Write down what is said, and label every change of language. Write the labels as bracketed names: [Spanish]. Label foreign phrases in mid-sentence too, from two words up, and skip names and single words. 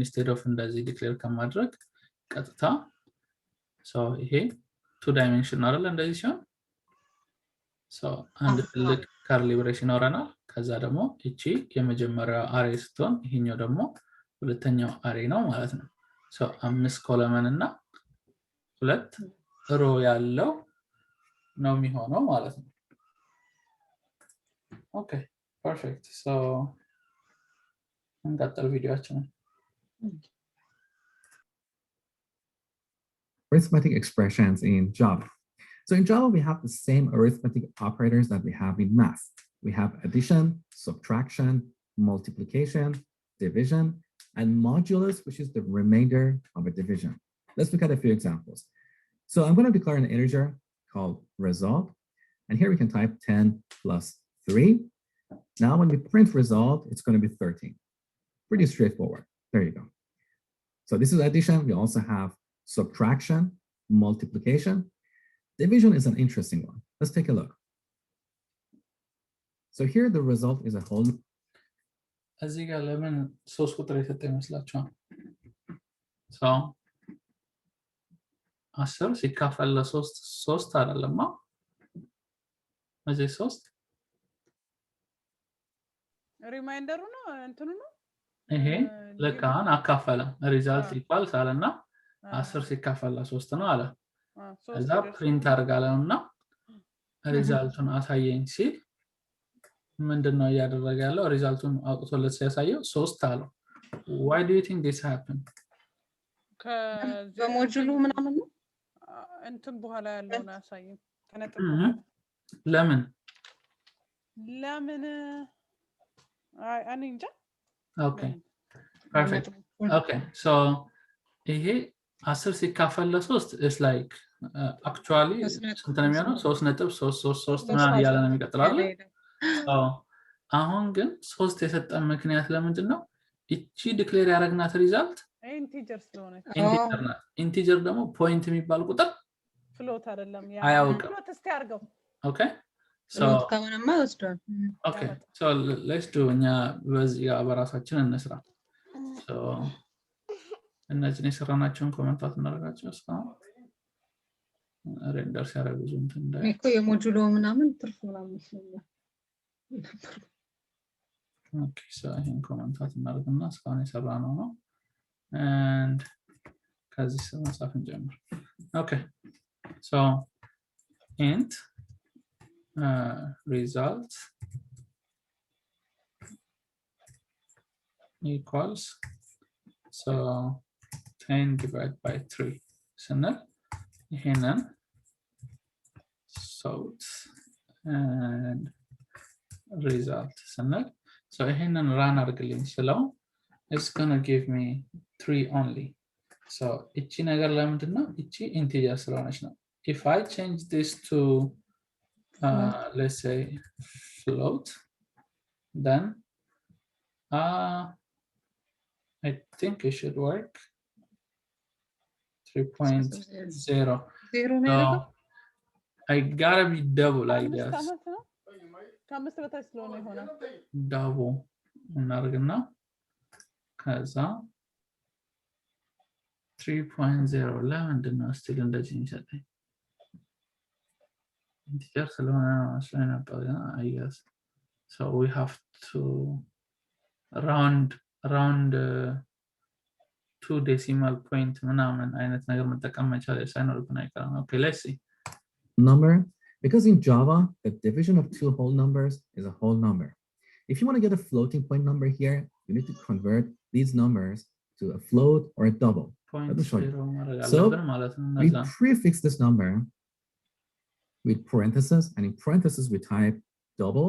[English] instead of [Amharic] እንደዚህ ዲክሌር ከማድረግ ቀጥታ so ይሄ 2 ዳይሜንሽን አይደል እንደዚህ ሲሆን so አንድ ትልቅ [English] curly brace [Amharic] ይኖረናል ከዛ ደግሞ እቺ የመጀመሪያው አሬ ስትሆን ይሄኛው ደግሞ ሁለተኛው አሬ ነው ማለት ነው so 5 ኮለመን እና 2 ሮ ያለው ነው የሚሆነው ማለት ነው [English] okay perfect so [Amharic] እንቀጥል ቪዲዮአችንን [English] arithmetic expressions in Java. So in Java, we have the same arithmetic operators that we have in math. We have addition, subtraction, multiplication, division, and modulus, which is the remainder of a division. Let's look at a few examples. So I'm going to declare an integer called result. And here we can type 10 plus 3. Now when we print result, it's going to be 13. Pretty straightforward. There you go. So this is addition. We also have subtraction, multiplication. Division is an interesting one. Let's take a look. So here the result is a whole. [Amharic] እዚህ ጋር ለምን 3 ቁጥር የሰጠ ይመስላችኋል? So 10 ሲካፈል ለ3 3 አይደለማ? እዚህ 3 ሪማይንደሩ ነው እንትኑ ነው ይሄ ለካን አካፈለ [English] result equals [Amharic] አለና 10 ሲካፈል ለ3 ነው አለ እዛ ፕሪንት አድርጋለውና ሪዛልቱን አሳየኝ ሲል ምንድነው ያደረገ ያለው ሪዛልቱን አውጥቶለት ሲያሳየው 3 አለው [English] why do you think this happened [Amharic] በሞጁሉ ምናምን ነው እንትን በኋላ ያለውን አሳየኝ ከነጥብ ለምን አንንጃ [English] okay perfect okay so [Amharic] ይሄ 10 ሲካፈል ለ3 [English] is like actually [Amharic] ስንት ነው የሚሆነው 3.333 ምናምን ያለ ነው የሚቀጥላል አሁን ግን 3 የሰጠን ምክንያት ለምንድን ነው እቺ ዲክሌር ያደረግናት ሪዛልት ኢንቲጀር ስለሆነ ኢንቲጀር ደግሞ ፖይንት የሚባል ቁጥር ፍሎት አይደለም ፍሎት እስቲ አድርገው [English] okay so [Amharic] ከሆነማ ወስዷል [English] okay so let's do [Amharic] እኛ በዚህ በራሳችን እንስራ so እነዚህን የሰራናቸውን ኮሜንታት እናደርጋቸው እስካሁን ሬንደር ሲያደርጉ እንትን እንዳይ እኮ የሞጁሉ ምናምን ትርፍ ምናምን ይችላል [English] okay so [Amharic] ይሄን ኮሜንታት እናደርግና እስካሁን የሰራነው ነው and ከዚህ መጻፍ እንጀምር [English] okay so int result equals so 10 divided by 3 [Amharic] ስንል ይሄንን sort [English] and result ስንል so ይሄንን run [Amharic] አድርግልኝ ስለው [English] it's gonna give me 3 only. [Amharic] So እቺ ነገር ለምንድን ነው? እቺ [English] integer [Amharic] ስለሆነች ነው። [English] If I change this to let's say float, then I think it should work. 3.0. [Amharic] ዜሮ ነው So ያደረገው? [English] I gotta be double, I [Amharic] አምስት [English] guess. [Amharic] ዓመት ነው ከአምስት በታች ስለሆነ ይሆናል። Double እናደርግና ከዛ 3.0 ለምንድን ነው ስቲል እንደዚህ የሚሰጠኝ? ኢንቲጀር ስለሆነ መስሎኝ ነበር፣ [English] I guess. So we have to round 2 decimal point [Amharic] ምናምን አይነት ነገር መጠቀም መቻል ሳይኖርብን አይቀርም። [English] Okay, let's see. Number, because in Java, the division of two whole numbers is a whole number. If you want to get a floating point number here, you need to convert these numbers to a float or a double. Let me show you. So we prefix this number with parentheses, and in parentheses we type double.